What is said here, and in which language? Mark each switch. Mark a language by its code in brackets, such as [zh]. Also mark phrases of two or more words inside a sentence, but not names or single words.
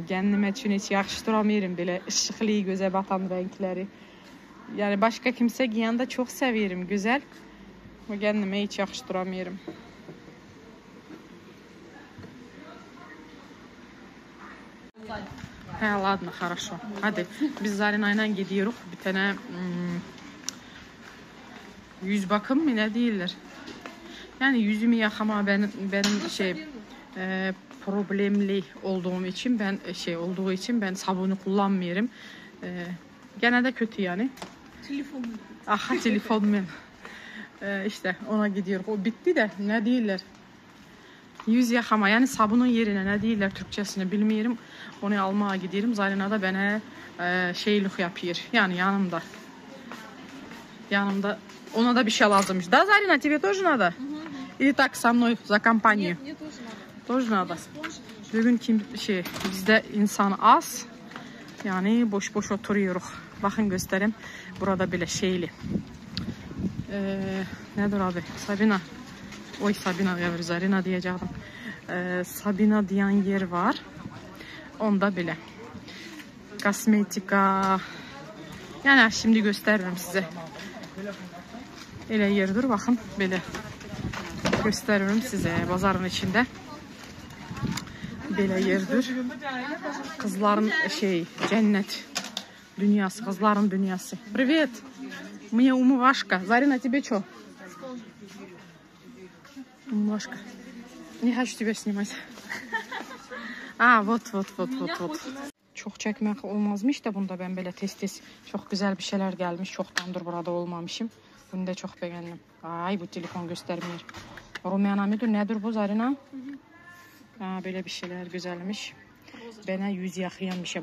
[tr] Kendime için hiç yakıştıramıyorum bile ışıklı göze batan renkleri. Yani başka kimse giyen de çok seviyorum. Güzel. Ama kendime hiç yakıştıramıyorum. He, [ru] ладно, хорошо. [tr] Hadi biz Zarina'yla gidiyoruz. Bir tane yüz bakım mı ne değiller. Yani yüzümü yakama benim problemli olduğum için ben sabunu kullanmıyorum. Gene de kötü yani. Telefonum. Aha telefonum. İşte ona gidiyor. O bitti de ne değiller. Yüz yakama yani sabunun yerine ne değiller Türkçesini bilmiyorum. Onu almaya gidiyorum. Zarina da bana şeylik yapıyor. Yani yanımda ona da bir şey lazımmış. [ru] Da Zarina, тебе тоже надо? Или так со mной за компанию? Мне тоже надо. Тоже надо. [tr] Bugün bizde insan az. Yani boş oturuyoruz. Bakın göstereyim. Burada bile şeyli. Nedir abi? Sabina. Oy Sabina ya Zarina diyeceğim. Sabina diyen yer var. Onda bile. Kosmetika. Yani şimdi gösteririm size. Elə yerdir bakın böyle. Gösteririm size pazarın içinde. Böyle yerdir. Kızların cennet dünyası, kızların dünyası. [ru] Привет. Мне умывашка. Зарина, тебе что? Умывашка. Не хочу тебя снимать. Вот. [tr] Çok çekmek olmazmış da bunda ben böyle tez çok güzel bir şeyler gelmiş. Çoktandır burada olmamışım. Bunu da çok beğendim. Ay bu telefon göstermiyor. Rumyana mıdır nedir bu Zarina? Böyle bir şeyler güzelmiş. Bana yüz yakıyan bir şey.